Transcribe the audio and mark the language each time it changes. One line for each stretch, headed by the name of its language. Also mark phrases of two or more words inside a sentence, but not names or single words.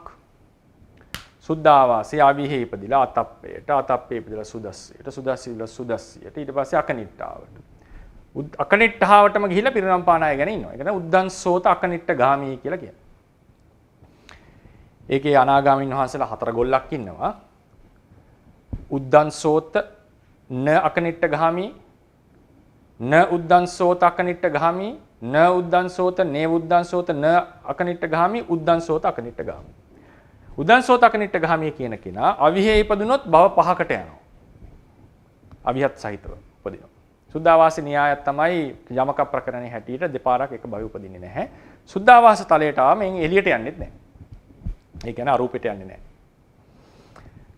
Sinhala: සුද්ධාවාසයේ ආවිහි ඉපදිලා අතප්පේට, අතප්පේ ඉපදිලා සුදස්සයට, සුදස්සියලා සුදස්සියට, ඊට පස්සේ අකනිට්ඨාවට. අකනිට්ඨාවටම ගිහිල්ලා පිරිනම් පාන අය ගැන ඉන්නවා. ඒ කියන්නේ
Pali: උද්ධංසෝත අකනිට්ඨ ගාමි
Sinhala: කියලා කියනවා. ඒකේ අනාගාමීන් වහන්සේලා 4 ගොල්ලක් ඉන්නවා.
Pali: උද්ධංසෝත න අකනිට්ඨ ගාමි, න උද්ධංසෝත අකනිට්ඨ ගාමි, න උද්ධංසෝත නේ උද්ධංසෝත න අකනිට්ඨ ගාමි, උද්ධංසෝත අකනිට්ඨ ගාමි. උද්ධංසෝත අකනිට්ඨ ගාමි
Sinhala: කියන කෙනා අවිහෙ ඉපදුනොත් භව 5කට යනවා. අවිහත් සහිතව උපදිනවා. සුද්ධාවාස න්‍යායය තමයි යමක ප්‍රකරණේ හැටියට දෙපාරක් එක භවය උපදින්නේ නැහැ. සුද්ධාවාස තලයට ආව මෙන් එළියට යන්නෙත් නැහැ. ඒ කියන්නේ අරූපෙට යන්නේ නැහැ.